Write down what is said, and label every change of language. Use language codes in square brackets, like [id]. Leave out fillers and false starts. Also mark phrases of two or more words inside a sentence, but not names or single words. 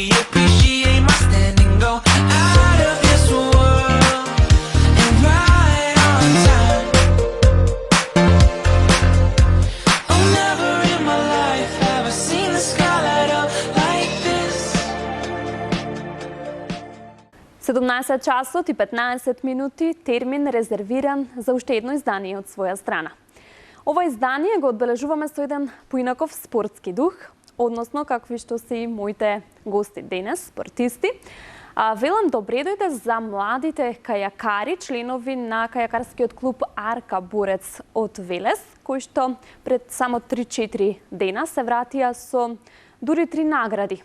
[en] Appreciate my standing, go out of this world and right on time. Oh, never in my life have I seen the sky light up like this. [mk] 17 часот и 15 минути, термин резервиран за уште едно издание од своја страна. Ова издание го одбележуваме со еден поинаков спортски дух, односно какви што се и моите гости денес, спортисти. Велам добре дојде за младите кајакари, членови на кајакарскиот клуб Арка Борец од Велес, кои што пред само 3-4 дена се вратија со дури 3 награди.